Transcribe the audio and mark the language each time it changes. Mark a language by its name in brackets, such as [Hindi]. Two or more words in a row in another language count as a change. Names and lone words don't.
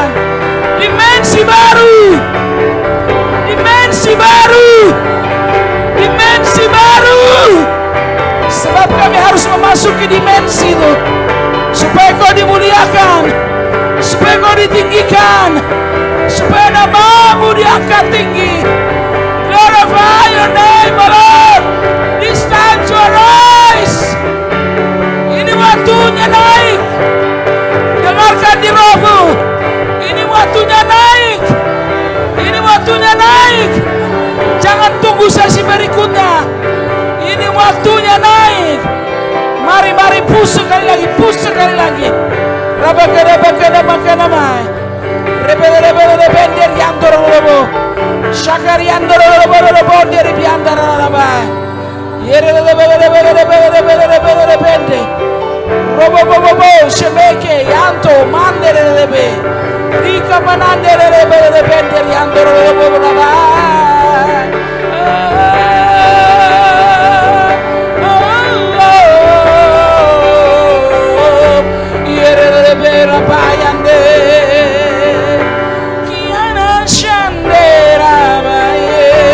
[Indonesian] Dimensi baru. Dimensi baru. Dimensi baru. Sebab kami harus memasuki dimensi itu. Supaya kau dimuliakan. Supaya kau ditinggikan. Supaya namamu diangkat tinggi. [English] Glorify your name, O Lord. This time to arise. [Indonesian] Ini waktunya naik. Dengarkan di rohmu. Ini waktunya naik. Ini waktunya naik. Jangan tunggu sesi berikutnya. Ini waktunya naik. Mari push sekali lagi, push sekali lagi. Rabakada-bakada-bakada-mai. Rebele-rebele-rebele yang dorong-dorong. Syakarian dorong-dorong dari biantara-rabai. Yere-rebele-rebele-rebele-rebele-rebele-rebele. Robo-bobo-bo, shemeke, yanto, mandere-rebe. Rika manandere-rebele-rebele yang dorong-dorong-rabai. Yere-rebele-rabayande. Kiana shandera-baye.